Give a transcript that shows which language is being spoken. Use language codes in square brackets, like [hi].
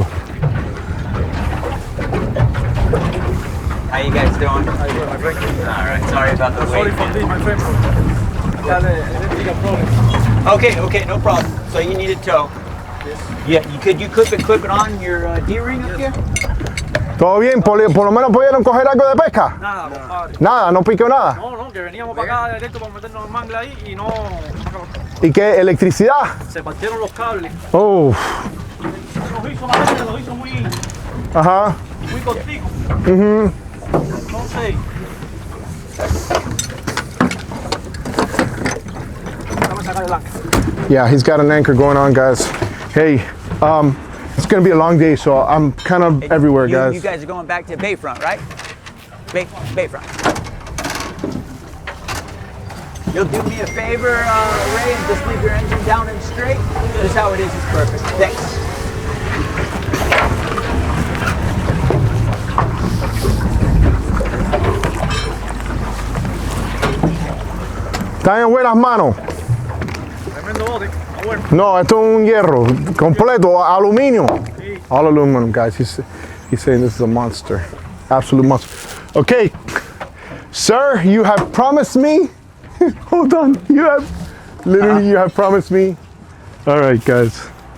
[en] How you guys doing? How you doing, my friend? All right, sorry about the wait. Sorry for this, my friend. I got an electrical problem. Okay, no problem. So you need a tow. Yes. Yeah, you clip it on your D-ring up here? [es] ¿Todo bien? ¿Por lo menos pudieron coger algo de pesca? Nada, compadre. Nada, no piqueó nada. No, que veníamos para acá directo para meternos en mangla ahí y no. ¿Y qué? ¿Electricidad? Se partieron los cables. Oh. Los hizo madera, los hizo muy Ajá. corticos. Entonces. Vamos a sacar el ancla. [en] Yeah, he's got an anchor going on, guys. Hey, it's gonna be a long day, so I'm kind of everywhere, guys. You guys are going back to Bayfront, right? Bayfront. You'll do me a favor, Ray, and just leave your engine down and straight. Just how it is perfect. Thanks. [es] Está en buenas manos. Tremendo bote. Bueno. No, esto es un hierro completo, aluminio. [en] All aluminum, guys. He's saying this is a monster, absolute monster. Okay, sir, you have promised me. Hold on, you have promised me. All right, guys.